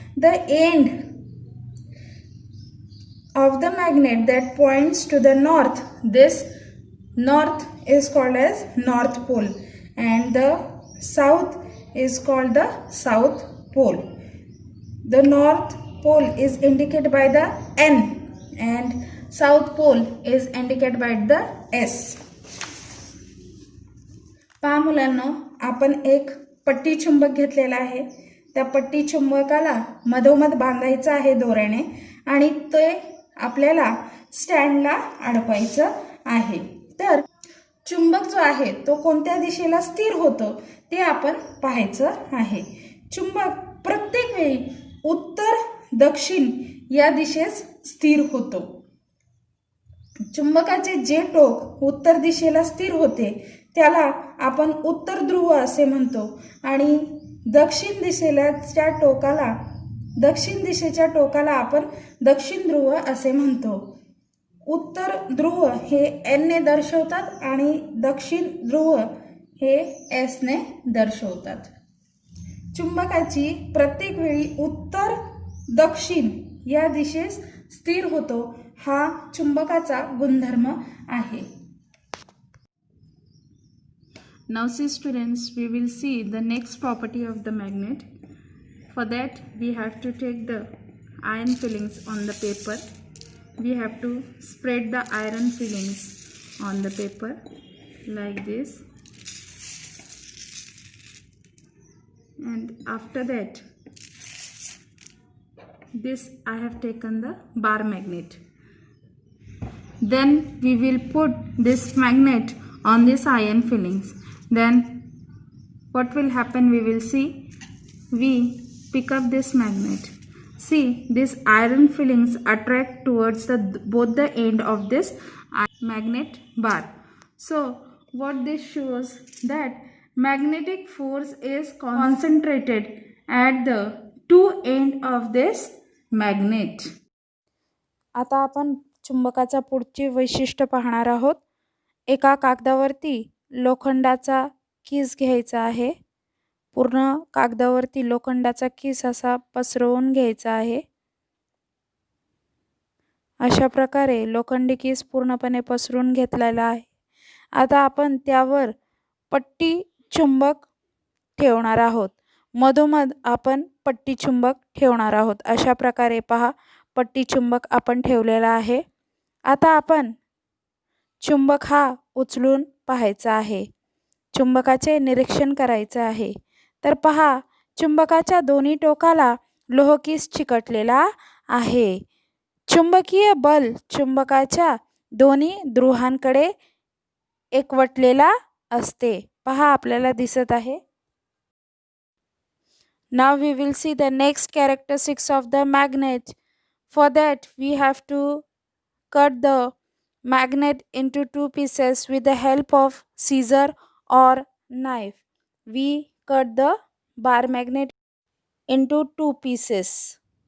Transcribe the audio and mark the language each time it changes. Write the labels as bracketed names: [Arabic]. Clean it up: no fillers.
[English] The end of the magnet that points to the north, this north is called as north pole and the south is called the south pole. The north pole is indicated by the N and south pole is indicated by the S. [Marathi] पहा मुलांनो, आपण एक पट्टी चुंबक घेतलेला आहे. त्या पट्टी चुंबकाला मधोमध बांधायचं आहे दोऱ्याने आणि ते आपल्याला स्टँडला अडकवायचं आहे. तर चुंबक जो आहे तो कोणत्या दिशेला स्थिर होतो ते आपण पाहायचं आहे. चुंबक प्रत्येक वेळी उत्तर दक्षिण या दिशेस स्थिर होतो. चुंबकाचे जे टोक उत्तर दिशेला स्थिर होते त्याला आपण उत्तर ध्रुव असे म्हणतो आणि दक्षिण दिशेच्या टोकाला आपण दक्षिण ध्रुव असे म्हणतो. उत्तर ध्रुव हे N ने दर्शवतात आणि दक्षिण ध्रुव हे S ने दर्शवतात. चुंबकाची प्रत्येक वेळी उत्तर दक्षिण या दिशेस स्थिर होतो हा चुंबकाचा गुणधर्म आहे. [English] Now see students, we will see the next property of the magnet. For that we have to take the iron fillings on the paper. We have to spread the iron fillings on the paper like this. And after that, this I have taken the bar magnet. Then we will put this magnet on this iron fillings. Then what will happen we will see. We pick up this magnet. See, this iron fillings attract towards both the end of this magnet bar. So what this shows that magnetic force is concentrated at the two end of this magnet. [Marathi] आता आपण चुंबकाचा पुढचे वैशिष्ट्य पाहणार आहोत. एका कागदावरती लोखंडाचा कीस घ्यायचा आहे. पूर्ण कागदावरती लोखंडाचा कीस असा पसरवून घ्यायचा आहे. अशा प्रकारे लोखंडी कीस पूर्णपणे पसरवून घेतलेला आहे. आता आपण त्यावर पट्टी चुंबक ठेवणार आहोत. मधोमध आपण पट्टी चुंबक ठेवणार आहोत. अशा प्रकारे पहा, पट्टी चुंबक आपण ठेवलेला आहे. आता आपण चुंबक हा उचलून पाहायचा आहे. चुंबकाचे निरीक्षण करायचे आहे. तर पहा, चुंबकाच्या दोन्ही टोकाला लोहकीस चिकटलेला आहे. चुंबकीय बल चुंबकाच्या दोन्ही ध्रुवांकडे एकवटलेला असते. पहा आपल्याला दिसत आहे. [English] Now we will see the next characteristics of the magnet. For that we have to cut the magnet into two pieces with the help of scissor or knife. We cut the bar magnet into two pieces.